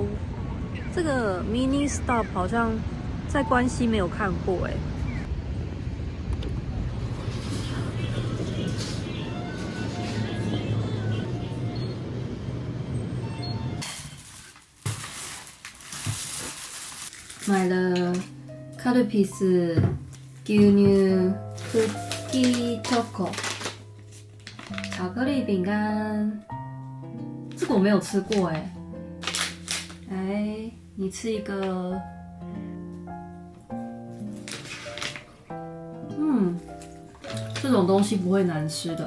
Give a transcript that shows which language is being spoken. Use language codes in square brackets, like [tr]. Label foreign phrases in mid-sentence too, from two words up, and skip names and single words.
[zh] 这个 mini stop 好像在关西没有看过欸。买了カルピス牛乳クッキーチョコ巧克力饼干，这个我没有吃过哎。来，你吃一个。这种东西不会难吃的。